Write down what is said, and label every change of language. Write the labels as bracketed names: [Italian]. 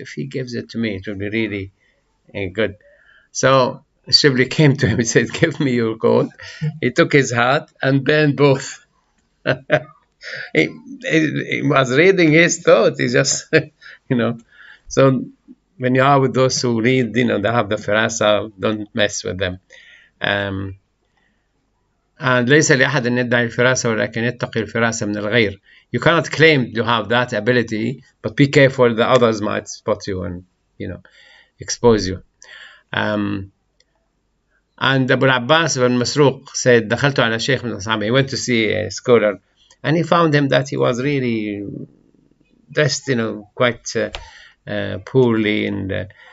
[English] If he gives it to me, it will be really good. So Shibli came to him and said, give me your coat. He took his hat and burned both. he was reading his thought. He just, So when you are with those who read, they have the firasa, don't mess with them. [Arabic] And ليس لأحد أن يدعي الفراسة ولكن يتقي الفراسة من الغير. [English] You cannot claim to have that ability, but be careful, the others might spot you and expose you. And Abu Abbas ibn Masruq said, [Arabic] دخلت على شيخ من أصحابه. [English] He went to see a scholar, and he found him that he was really dressed, quite poorly, and